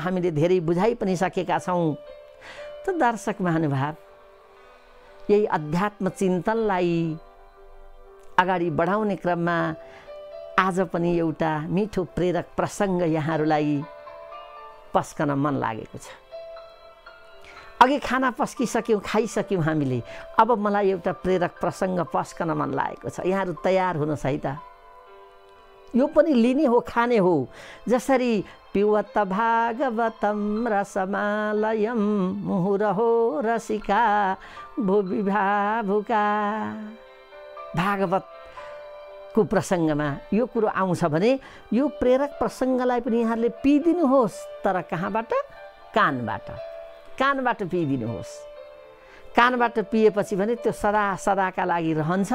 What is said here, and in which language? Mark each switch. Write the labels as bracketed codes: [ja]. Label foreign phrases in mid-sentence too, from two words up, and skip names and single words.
[ne] हामीले धेरै बुझाइ पनि सकेका छौँ। त दर्शक महानुभाव, यही अध्यात्म चिन्तनलाई अगाडि बढाउने क्रममा आज पनि एउटा मिठो प्रेरक प्रसङ्ग यहाँहरूलाई पस्कन मन लागेको छ। अघि खाना पस्किसक्यौँ, खाइसक्यौँ हामीले। अब मलाई एउटा प्रेरक प्रसङ्ग पस्कन मन लागेको छ। यहाँहरू तयार हुनुहोस् है त। यो पनि लिने हो, खाने हो। [sa] जसरी पिबत भागवतम रसमालयम मुहुरहो रसिका भुवि भावुका। [ne] भागवतको प्रसङ्गमा यो कुरो आउँछ भने यो प्रेरक प्रसङ्गलाई पनि यहाँहरूले पिइदिनुहोस्। तर कहाँबाट? कानबाट पिइदिनुहोस्। कानबाट पिएपछि भने त्यो सदा सदाका लागि रहन्छ।